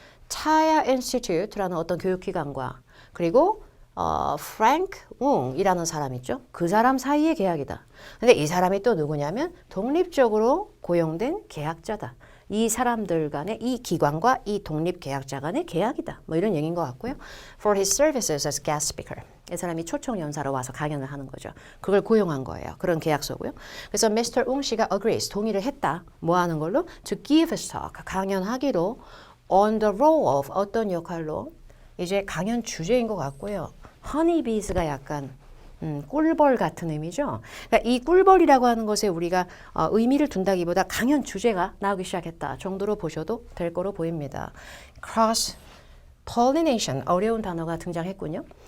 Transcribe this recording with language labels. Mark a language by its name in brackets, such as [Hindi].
[Korean] Chaya Institute라는 어떤 교육기관과 그리고 프랭크 웅이라는 사람 있죠. 그 사람 사이의 계약이다. 근데 이 사람이 또 누구냐면 독립적으로 고용된 계약자다. 이 사람들 간의 이 기관과 이 독립계약자 간의 계약이다. 뭐 이런 얘기인 것 같고요. [English] For his services as guest speaker. [Korean] 이 사람이 초청 연사로 와서 강연을 하는 거죠. 그걸 고용한 거예요. 그런 계약서고요. 그래서 Mr. 웅 씨가 agrees, 동의를 했다. 뭐 하는 걸로? [English] To give a talk, [Korean] 강연하기로 [English] on the role of [Korean] 어떤 역할로? 이제 강연 주제인 것 같고요. honeybees가 약간 꿀벌 같은 의미죠. 그러니까 이 꿀벌이라고 하는 것에 우리가 의미를 둔다기보다 강연 주제가 나오기 시작했다 정도로 보셔도 될 거로 보입니다. cross pollination 어려운 단어가 등장했군요.